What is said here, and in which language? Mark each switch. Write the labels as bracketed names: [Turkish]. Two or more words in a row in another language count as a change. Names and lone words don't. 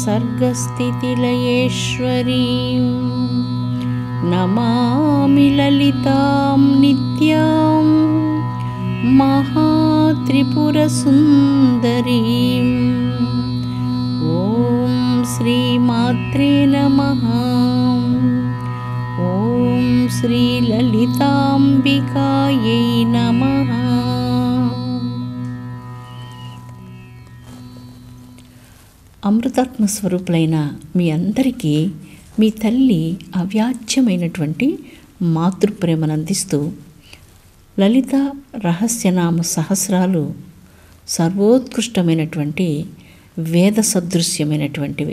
[Sanskrit] सर्गस्थितिलयेश्वरीं नमामि ललितां नित्यां महात्रिपुरसुन्दरीम्। ॐ श्रीमात्रे नमः। ॐ श्रीललिताम्बिकायै नमः। [Telugu] అమృతాత్మ స్వరూపులైన మీ అందరికీ మీ తల్లి అవ్యాజ్యమైనటువంటి మాతృప్రేమను అందిస్తూ లలిత రహస్యనామ సహస్రాలు సర్వోత్కృష్టమైనటువంటి వేద సదృశ్యమైనటువంటివి.